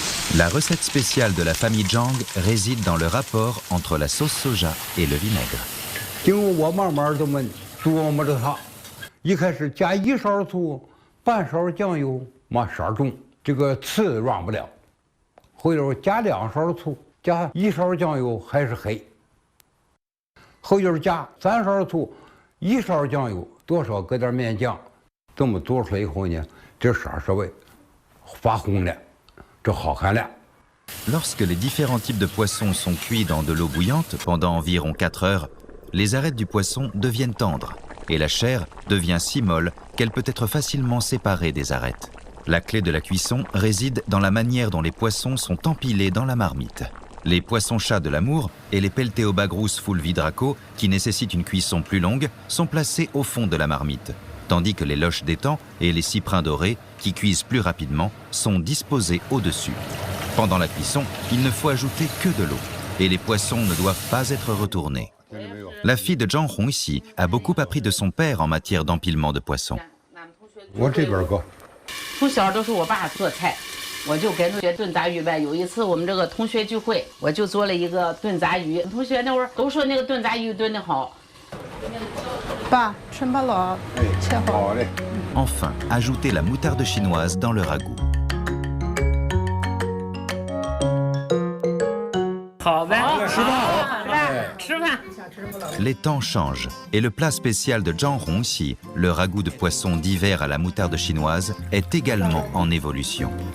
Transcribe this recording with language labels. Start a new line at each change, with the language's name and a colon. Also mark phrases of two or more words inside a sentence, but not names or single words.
French: La recette spéciale de la famille Zhang réside dans le rapport entre la sauce soja et le vinaigre.
Chinese: 经过我慢慢这么琢磨着它，一开始加1勺醋，半勺酱油，往色重，这个刺软不了。回头加2勺醋，加1勺酱油还是黑。后就是加3勺醋，1勺酱油，多少搁点面酱，这么做出来以后呢，这色稍微发红了，这好看了。
French: Lorsque les différents types de poissons sont cuits dans de l'eau bouillante pendant environ 4 heures, les arêtes du poisson deviennent tendres et la chair devient si molle qu'elle peut être facilement séparée des arêtes. La clé de la cuisson réside dans la manière dont les poissons sont empilés dans la marmite. Les poissons-chats de l'amour et les Pelteobagrus fulvidraco, qui nécessitent une cuisson plus longue, sont placés au fond de la marmite, tandis que les loches d'étang et les cyprins dorés, qui cuisent plus rapidement, sont disposés au-dessus. Pendant la cuisson, il ne faut ajouter que de l'eau, et les poissons ne doivent pas être retournés. La fille de Zhang Hongxi a beaucoup appris de son père en matière d'empilement de poissons.
Chinese: 我这边搁。从小都是我爸做菜，我就跟同学炖杂鱼呗。有一次我们这个同学聚会，我就做了一个炖杂鱼。同学那会儿都说那个炖杂鱼炖得好。爸，春巴老切好。
French: Enfin, ajoutez la moutarde chinoise dans le ragoût.
Chinese: 好呗，吃饭，吃饭。
French: Les temps changent et le plat spécial de Zhang Hongxi, le ragoût de poisson d'hiver à la moutarde chinoise, est également en évolution.